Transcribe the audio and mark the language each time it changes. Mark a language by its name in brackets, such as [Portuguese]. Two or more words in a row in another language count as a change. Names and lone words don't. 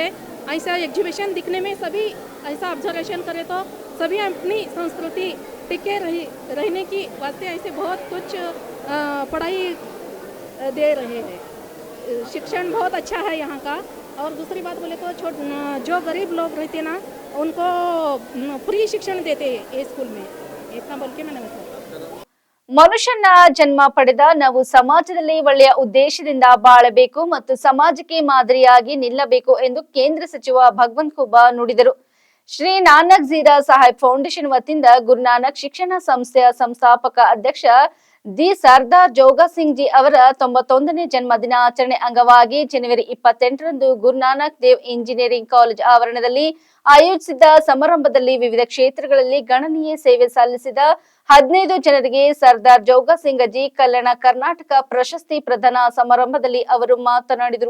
[Hindi] ऐसा एग्जीबिशन दिखने में सभी ऐसा ऑब्जर्वेशन करें तो सभी अपनी संस्कृति टिके रहने की वास्ते ऐसे बहुत कुछ पढ़ाई दे रहे हैं। शिक्षण बहुत अच्छा है यहाँ का। और दूसरी बात बोले तो जो गरीब लोग रहते ना, उनको फ्री शिक्षण देते हैं ये स्कूल में। इतना बोल के मैंने [Kannada] ಮನುಷ್ಯನ ಜನ್ಮ ಪಡೆದ ನಾವು ಸಮಾಜದಲ್ಲಿ ಒಳ್ಳೆಯ ಉದ್ದೇಶದಿಂದ ಬಾಳಬೇಕು ಮತ್ತು ಸಮಾಜಕ್ಕೆ ಮಾದರಿಯಾಗಿ ನಿಲ್ಲಬೇಕು ಎಂದು ಕೇಂದ್ರ ಸಚಿವ ಭಗವಂತ್ ಖೂಬಾ ನುಡಿದರು. ಶ್ರೀ ನಾನಕ್ ಜೀರಾ ಸಾಹೇಬ್ ಫೌಂಡೇಶನ್ ವತಿಯಿಂದ ಗುರುನಾನಕ್ ಶಿಕ್ಷಣ ಸಂಸ್ಥೆಯ ಸಂಸ್ಥಾಪಕ ಅಧ್ಯಕ್ಷ ದಿ ಸರ್ದಾರ್ ಜೋಗ ಸಿಂಗ್ ಜಿ ಅವರ 91ನೇ ಜನ್ಮ ದಿನಾಚರಣೆ ಅಂಗವಾಗಿ ಜನವರಿ 28ರಂದು ಗುರುನಾನಕ್ ದೇವ್ ಇಂಜಿನಿಯರಿಂಗ್ ಕಾಲೇಜ್ ಆವರಣದಲ್ಲಿ ಆಯೋಜಿಸಿದ್ದ ಸಮಾರಂಭದಲ್ಲಿ ವಿವಿಧ ಕ್ಷೇತ್ರಗಳಲ್ಲಿ ಗಣನೀಯ ಸೇವೆ ಸಲ್ಲಿಸಿದ 15 ಜನರಿಗೆ ಸರ್ದಾರ್ ಜೋಗ ಸಿಂಗ್ ಜಿ ಕಲ್ಯಾಣ ಕರ್ನಾಟಕ ಪ್ರಶಸ್ತಿ ಪ್ರದಾನ ಸಮಾರಂಭದಲ್ಲಿ ಅವರು ಮಾತನಾಡಿದರು.